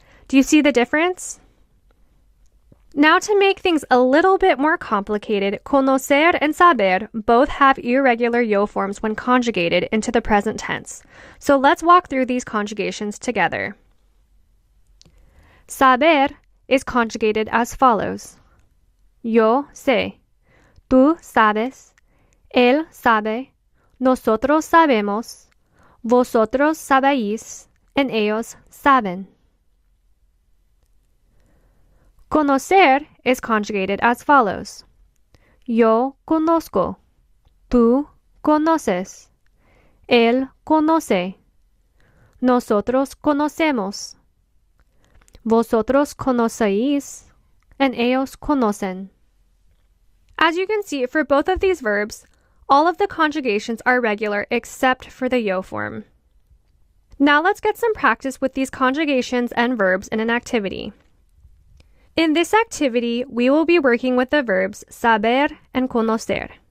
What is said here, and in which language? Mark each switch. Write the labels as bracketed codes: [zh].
[en] Do you see the difference? Now, to make things a little bit more complicated, conocer and saber both have irregular yo forms when conjugated into the present tense. So let's walk through these conjugations together. Saber is conjugated as follows. [es] Yo sé, tú sabes, él sabe, nosotros sabemos, vosotros sabéis, [en] and [es] ellos saben. [en] Conocer is conjugated as follows. [es] Yo conozco, tú conoces, él conoce, nosotros conocemos, vosotros conocéis, [en] and [es] ellos conocen. [en] As you can see, for both of these verbs, all of the conjugations are regular except for the yo form. Now let's get some practice with these conjugations and verbs in an activity. In this activity, we will be working with the verbs saber and conocer.